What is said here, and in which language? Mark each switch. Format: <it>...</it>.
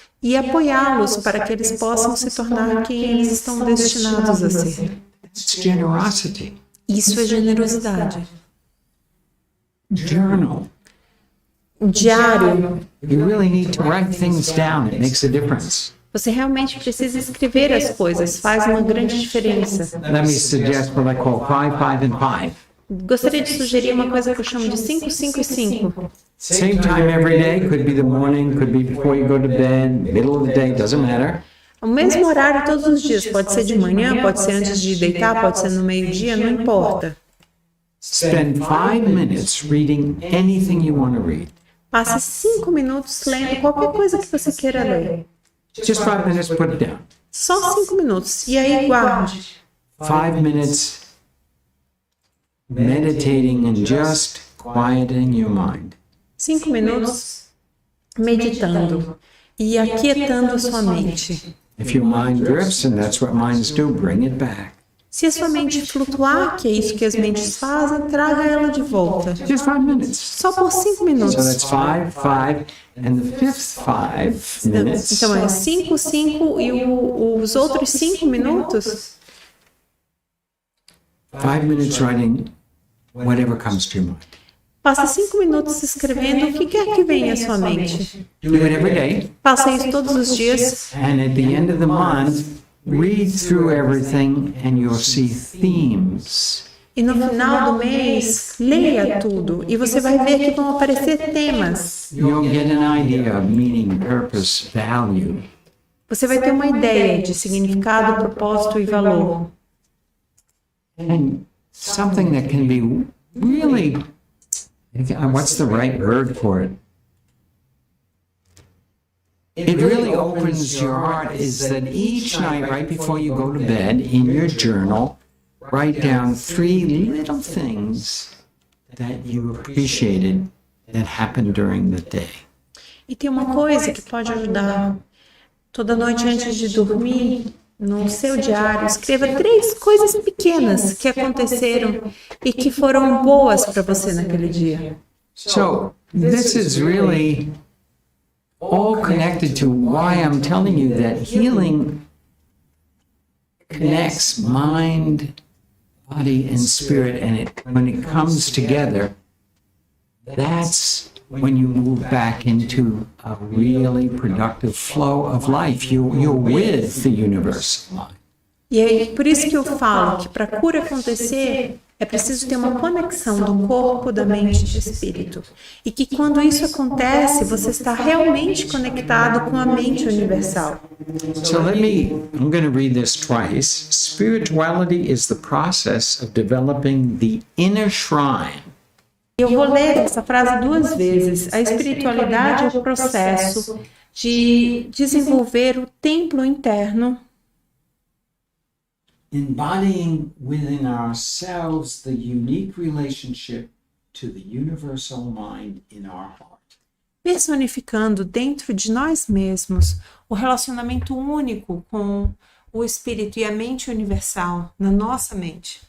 <pt>e apoiá-los para que eles possam se tornar quem eles estão destinados a ser.</pt> <en>It's generosity.</en> <pt>Isso é generosidade.</pt> <en>Journal.</en> <pt>Diário.</pt> <en>You really need to write things down. It makes a difference.</en> <pt>Você realmente precisa escrever as coisas, faz uma grande diferença.</pt> <en>Let me suggest what I call 5, 5, and 5.</en> <pt>Gostaria de sugerir uma coisa que eu chamo de 5, 5 e 5.</pt> <en>Same time every day. Could be the morning, could be before you go to bed, middle of the day, doesn't matter.</en> <pt>O mesmo horário todos os dias, pode ser de manhã, pode ser antes de deitar, pode ser no meio-dia, não importa.</pt> <en>Spend 5 minutes reading anything you want to read.</en> <pt>Passe 5 minutos lendo qualquer coisa que você queira ler.</pt> <en>Just 5 minutes, put it down.</en> <pt>Só 5 minutos. E aí guarde.</pt> <en>5 minutes meditating and just quieting your mind.</en> <pt>5 minutos meditando e aquietando a sua mente.</pt> <en>If your mind drifts, and that's what minds do, bring it back.</en> <pt>Se a sua mente flutuar, que é isso que as mentes fazem, traga ela de volta.</pt> <en>Just 5 minutes.</en> <pt>Só por 5</pt> <en>So</en> <pt>minutos.</pt> <en>that's 5, 5, and the fifth 5 minutes.</en> <pt>Então é 5, 5 e os outros 5 minutos,</pt> <en>5 minutes writing whatever comes to your mind.</en> <pt>passe 5 minutos escrevendo o que quer que venha à sua mente.</pt> <en>Do it every day,</en> <pt>Faça isso todos os dias.</pt> <en>and at the end of the month, read through everything, and you'll see themes.</en> <pt>E no final do mês, leia tudo e você vai ver que vão aparecer temas.</pt> <en>You'll get an idea of meaning, purpose, value.</en> <pt>Você vai ter uma ideia de significado, propósito e valor.</pt> <en>And something that can be really, what's the right word for it? It really opens your heart is that each night, right before you go to bed, in your journal, write down 3 little things that you appreciated that happened during the day. E tem uma coisa que pode ajudar. Toda noite antes de dormir, no seu diário, escreva 3 coisas pequenas que aconteceram e que foram boas para você naquele dia. So this is really all connected to why I'm telling you that healing connects mind, body, and spirit, and when it comes together, that's when you move back into a really productive flow of life. You're with the universe.</en> <pt>E é por isso que eu falo que para a cura acontecer é preciso ter uma conexão do corpo, da mente e do espírito. E que quando isso acontece, você está realmente conectado com a mente universal.</pt> <en>So I'm going to read this twice. Spirituality is the process of developing the inner shrine.</en> <pt>Eu vou ler essa frase 2 vezes. A espiritualidade é o processo de desenvolver o templo interno,</pt> <en>embodying within ourselves the unique relationship to the universal mind in our heart.</en> <pt>personificando dentro de nós mesmos o relacionamento único com o espírito e a mente universal na nossa mente.</pt>